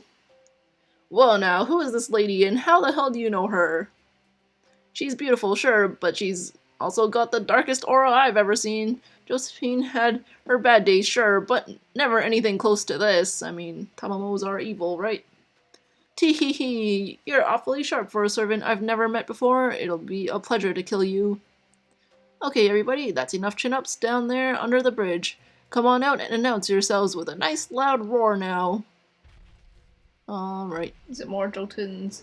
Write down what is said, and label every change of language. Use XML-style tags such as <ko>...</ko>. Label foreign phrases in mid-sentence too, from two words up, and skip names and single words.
<en>Well now, who is this lady and how the hell do you know her? She's beautiful, sure, but she's also got the darkest aura I've ever seen. Josephine had her bad days, sure, but never anything close to this. I mean, Tamamos are evil, right? Tee-hee-hee, you're awfully sharp for a servant I've never met before. It'll be a pleasure to kill you. Okay, everybody, that's enough chin-ups down there under the bridge. Come on out and announce yourselves with a nice loud roar now. Alright. Is it more Jotuns?</en>